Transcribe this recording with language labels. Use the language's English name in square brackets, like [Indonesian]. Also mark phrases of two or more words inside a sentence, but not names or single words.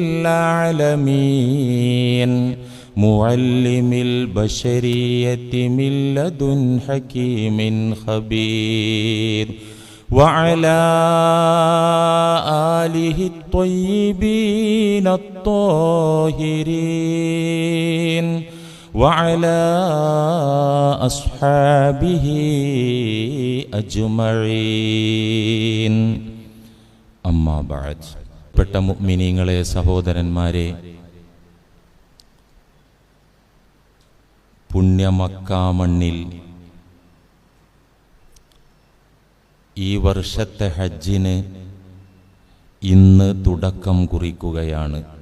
[Arabic] العالمين معلم البشرية من لدن حكيم خبير وعلى آله الطيبين الطاهرين وعلى أصحابه أجمعين. أما بعد. [Malayalam] പെട്ട മുഅ്മിനീങ്ങളെ, സഹോദരന്മാരെ, പുണ്യ മക്കാ മണ്ണിൽ ഈ വർഷത്തെ ഹജ്ജിന് ഇന്ന് തുടക്കം കുറിക്കുകയാണ്.